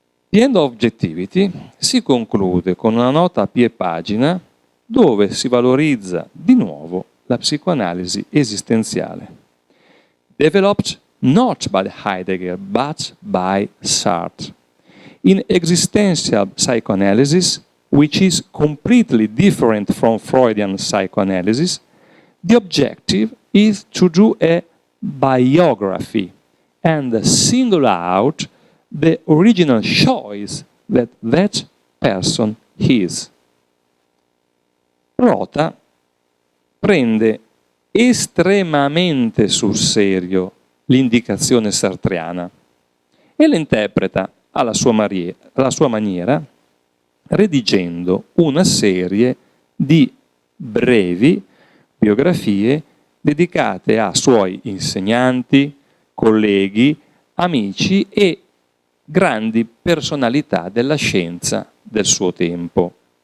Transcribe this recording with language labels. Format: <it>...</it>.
<it>The End of Objectivity si conclude con una nota a piè pagina dove si valorizza di nuovo la psicoanalisi esistenziale,</it> <en>developed not by Heidegger but by Sartre. In existential psychoanalysis, which is completely different from Freudian psychoanalysis, the objective is to do a biography and single out the original choice that that person is.</en> <it>Rota prende estremamente sul serio l'indicazione sartriana e la interpreta alla sua maniera, redigendo una serie di brevi biografie dedicate a suoi insegnanti, colleghi, amici e grandi personalità della scienza del suo tempo.</it>